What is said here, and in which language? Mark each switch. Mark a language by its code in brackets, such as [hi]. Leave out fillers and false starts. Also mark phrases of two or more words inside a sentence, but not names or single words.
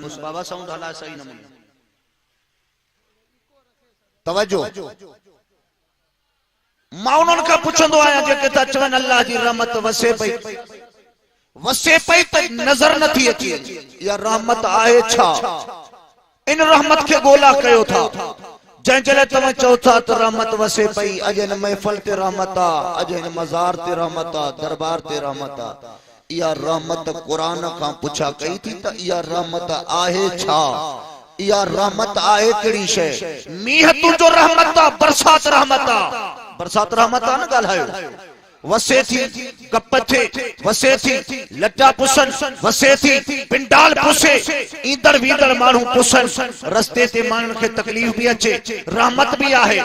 [sd] बाबा साउंड हला सही नमूने तवज्जो। मां उन्हनि खां पुछंदो आहियां जेके था चवनि अल्लाह जी रहमत वसे पई। वसे पई त नज़र नथी अचे, या रहमत आहे छा? इन रहमत के गोला कयो था। जंहिं जले तव्हां चओ था त रहमत वसे पई, अॼु हिन महफ़िल ते रहमत आ, अॼु हिन मज़ार ते रहमत आ, दरबार ते रहमत आ। इहा रहमत कुरान खां पुछा कई थी त इहा रहमत आहे छा? इहा रहमत आहे कहिड़ी शइ? मींहं तुंहिंजो रहमत आ, बरसात रहमत आ। बरसात रहमत आ न ॻाल्हायो। वसे थी कप थे, वसे थी लटा पुसन, वसे थी पिंडाल पुसे, ईंदड़ वींदड़ माण्हू पुसन, रस्ते ते माण्हुनि खे तकलीफ़ भी अचे, रहमत भी आहे।